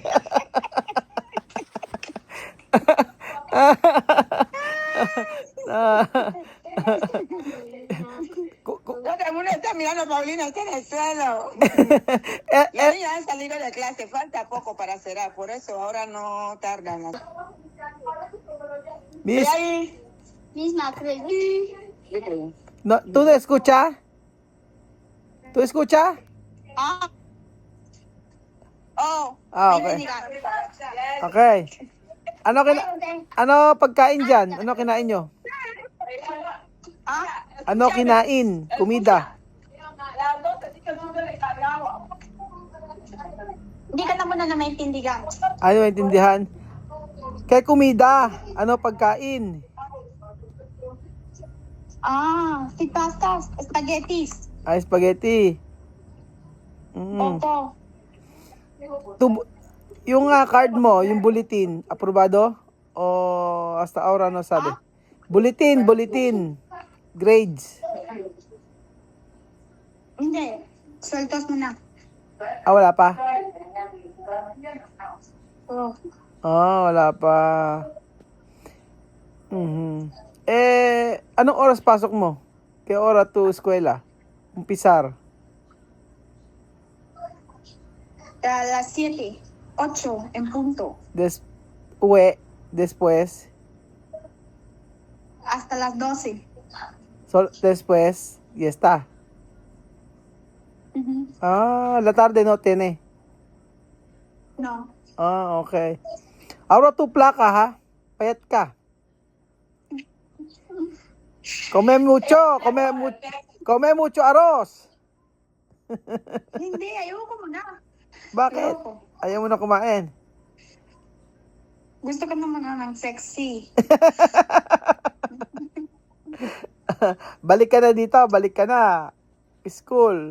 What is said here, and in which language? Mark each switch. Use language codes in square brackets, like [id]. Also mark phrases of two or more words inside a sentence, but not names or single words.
[es] Todo el mundo está mirando a Paulino, está en el suelo. Los niños han salido de clase, falta poco para cerrar, por eso ahora no tardan. Miss, Misma creo. no, ¿tú te escuchas? ¿Tú escuchas? Ah. Oh. [tl] Ah, okay. Okay. Ano pagkain dyan? Ano kinain nyo? Ah. Ano kinain? Kumida? Hindi ka na muna na maintindihan. Ano maintindihan? Kay kumida, ano pagkain? [es] Si pastas, spaghettis. [tl] Ay, spaghetti. Opo. Yung card mo, yung bulletin, aprobado? [es] O hasta ahora no sabi? Bulletin. [tl] Grades. Hindi. Sueltos mo na. Ah, wala pa? Oh. Ah, wala pa. Anong oras pasok mo? Kaya oras to eskwela? Umpisar? [es] A las 7, 8 en punto. Uwi, después. Hasta las 12. Después, y está. Ah, la tarde no tiene. No. Ah, okay. Ahora tu placa, ha? [tl] Payat ka. [es] Come mucho arroz. [tl] Hindi, ayoko muna. Bakit? Ayoko. Ayaw mo na kumain. Gusto ko naman ng sexy. Balik ka na dito, balik ka na. School.